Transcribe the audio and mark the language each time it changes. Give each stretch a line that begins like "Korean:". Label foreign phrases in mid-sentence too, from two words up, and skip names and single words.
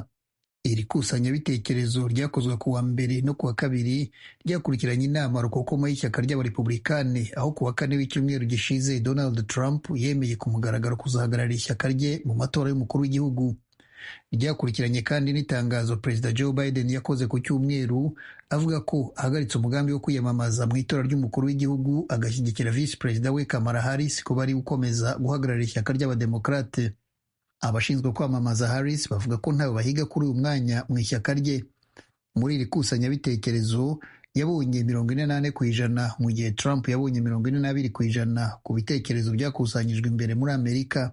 Kinyarwanda: Iri kusanyabitekerezo ryakozwe ku wa mbere no ku wa kabiri, ryakurikiranye inama rukokoma y'ishyaka ry'abarepublikani, aho ku wa kane w'icyumweru gishize Donald Trump yemeye ku mugaragaro kuzahagararira ishyaka rye mu matora y'umukuru w'igihugu. Ryakurikiranye kandi n'itangazo Perezida Joe Biden yakoze ku cyumweru avuga ko ahagaritse umugambi wo kwiyamamaza mu itora ry'umukuru w'igihugu, agashyigikira Vice Perezida we Kamala Harris ko bari gukomeza guhagararira ishyaka ry'abademokrate. Abashinzwe kwamamaza Harris bavuga ko ntawe bahiga kuri uyu mwanya mu ishyaka rye. Muri iri kusanyabitekerezo yabonye 48% mu gihe Trump yabonye 42% ku bitekerezo byakusanyijwe imbere muri Amerika.